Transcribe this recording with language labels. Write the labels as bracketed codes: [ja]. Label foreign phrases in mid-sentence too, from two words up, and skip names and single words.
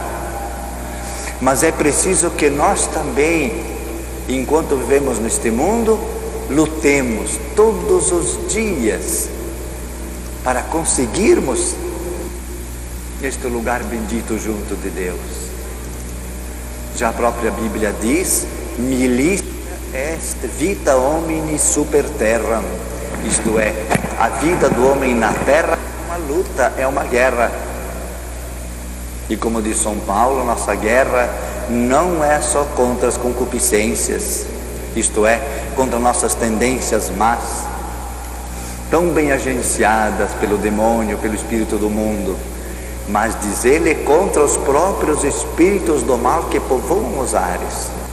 [pt] Mas é preciso que nós também, enquanto vivemos neste mundo, lutemos todos os dias para conseguirmos este lugar bendito junto de Deus. Já a própria Bíblia diz: [la] militia est vita homini super terram, [pt] isto é, a vida do homem na terra é uma luta, é uma guerra. E como diz São Paulo, nossa guerra não é só contra as concupiscências, isto é, contra nossas tendências más, tão bem agenciadas pelo demônio, pelo espírito do mundo, mas diz ele, contra os próprios espíritos do mal que povoam os ares.